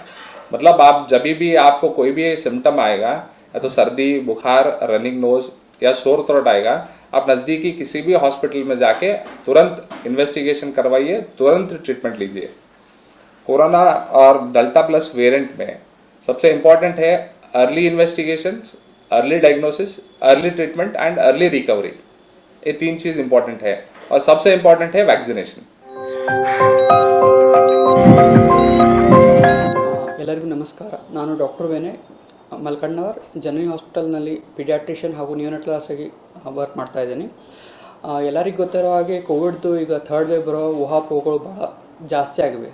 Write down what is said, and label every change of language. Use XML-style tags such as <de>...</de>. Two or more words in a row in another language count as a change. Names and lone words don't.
<hi>मतलब आप जब भी आपको कोई भी सिम्टम आएगा, या तो सर्दी, बुखार,</hi> <en>running nose</en> <hi>या</hi> <en>sore throat</en> <hi>आएगा, आप नजदीकी किसी भी हॉस्पिटल में जाके तुरंत इन्वेस्टिगेशन करवाइए, तुरंत ट्रीटमेंट लीजिए। कोरोना और</hi> <en>Delta Plus variant</en> <hi>में सबसे इंपॉर्टेंट है</hi> <en>early investigation, early diagnosis, early treatment and early recovery.</en> <hi>ये 3 चीज इंपॉर्टेंट है, और सबसे इंपॉर्टेंट है वैक्सीनेशन।</hi> <kn>ಎಲ್ಲರಿಗೂ ನಮಸ್ಕಾರ. ನಾನು ಡಾಕ್ಟರ್ ವೇನೆ ಮಲ್ಕಣ್ಣವರ್, ಜನನಿ ಹಾಸ್ಪಿಟಲ್ನಲ್ಲಿ ಪೀಡಿಯಾಟ್ರಿಷಿಯನ್ ಹಾಗೂ ನಿಯೋನೆಟಲಾಸ್ ಆಗಿ ವರ್ಕ್ ಮಾಡ್ತಾ ಇದ್ದೀನಿ. ಎಲ್ಲರಿಗೂ ಗೊತ್ತಿರೋ ಹಾಗೆ ಕೋವಿಡ್ದು ಈಗ 3rd ವೇವ್ ಬರೋ ಊಹಾಪೋಹಗಳು ಭಾಳ ಜಾಸ್ತಿ ಆಗಿವೆ.</kn>